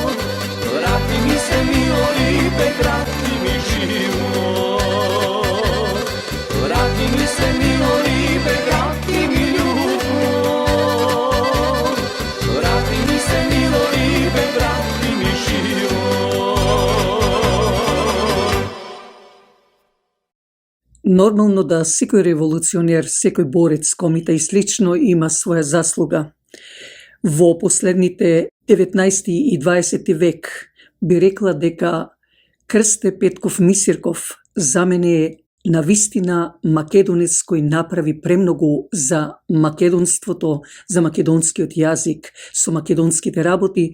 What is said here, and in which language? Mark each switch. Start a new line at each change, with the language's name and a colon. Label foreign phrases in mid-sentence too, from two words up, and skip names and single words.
Macedonian: Врати ми се мило либе, врати ми живот. Врати ми се мило либе, врати ми љубов. Врати ми се мило либе, врати ми живот. Нормално да секој револуционер, секој борец, комита и слично има своја заслуга. Во последните 19 и 20 век би рекла дека Крсте Петков Мисирков за мене е навистина македонец кој направи премногу за македонството, за македонскиот јазик, со македонските работи.